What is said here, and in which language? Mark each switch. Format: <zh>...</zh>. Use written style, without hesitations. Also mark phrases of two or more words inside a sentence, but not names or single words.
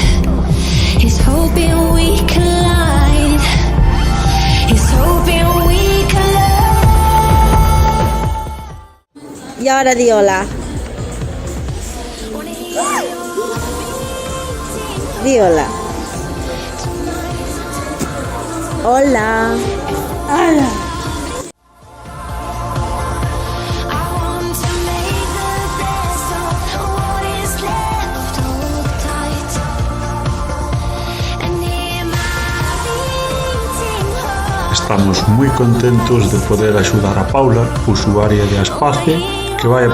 <en>He's hoping we collide. He's hoping we collide.</en> <es>Y ahora di hola. Di hola. Hola. Hola.</es> <gl>Estamos moi contentos de poder axudar a Paula, usuaria de Aspace, que vai a</gl>